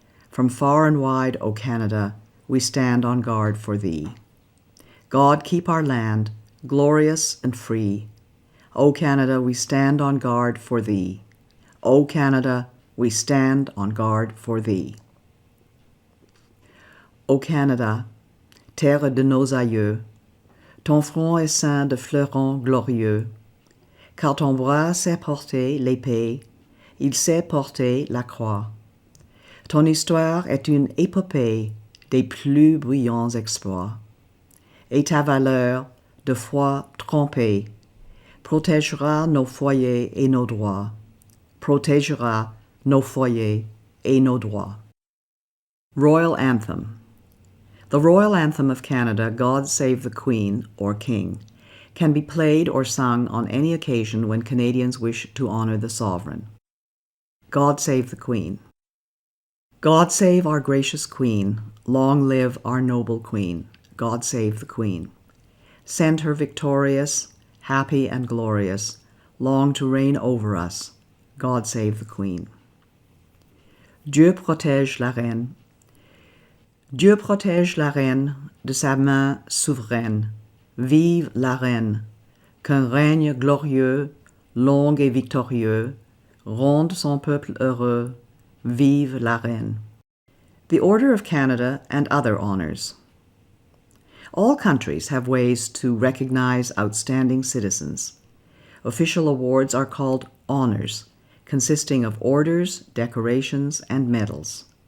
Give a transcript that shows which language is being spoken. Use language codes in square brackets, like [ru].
[en] From far and wide, O Canada, we stand on guard for thee. God keep our land, glorious and free. O Canada, we stand on guard for thee. O Canada, we stand on guard for thee. [fr] Ô Canada, terre de nos aïeux, ton front est ceint de fleurons glorieux, car ton bras sait porter l'épée, il sait porter la croix. Ton histoire est une épopée des plus brillants exploits, et ta valeur, de foi trompée, protégera nos foyers et nos droits, protégera nos foyers et nos droits. [en] Royal Anthem. The Royal Anthem of Canada, God Save the Queen, or King, can be played or sung on any occasion when Canadians wish to honor the sovereign. God Save the Queen. God save our gracious Queen, long live our noble Queen. God save the Queen. Send her victorious, happy and glorious, long to reign over us. God save the Queen. [fr] Dieu protège la reine. Dieu protège la reine de sa main souveraine. Vive la reine, qu'un règne glorieux, long et victorieux, ronde son peuple heureux. Vive la reine. [en] The Order of Canada and other honors. All countries have ways to recognize outstanding citizens. Official awards are called honors, consisting of orders, decorations, and medals.